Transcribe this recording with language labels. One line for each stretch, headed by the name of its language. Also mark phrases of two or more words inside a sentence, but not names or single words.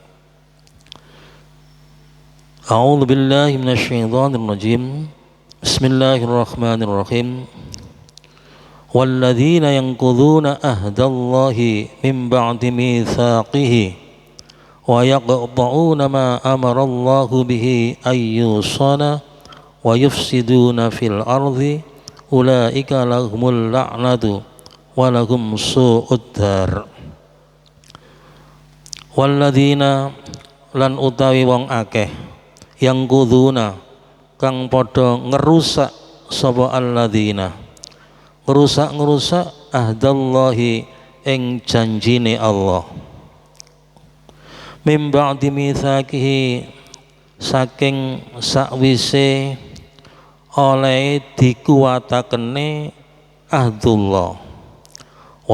Arabic: أعوذ بالله من الشيطان الرجيم بسم الله الرحمن الرحيم والذين ينقضون عهد الله من بعد ميثاقه ويقطعون ما أمر الله به أن يوصل ويفسدون في الأرض أولئك لهم اللعنة ولهم سوء الدار
Javanese: والذين lan utawi wong akeh yang kuduna kang padha ngerusak sapa alladzina ngerusak ahdallahi ing janjine Allah
Arabic: من بعد ميثاقه
Javanese: saking sakwise oleh dikuwatakene
Arabic: عهد الله و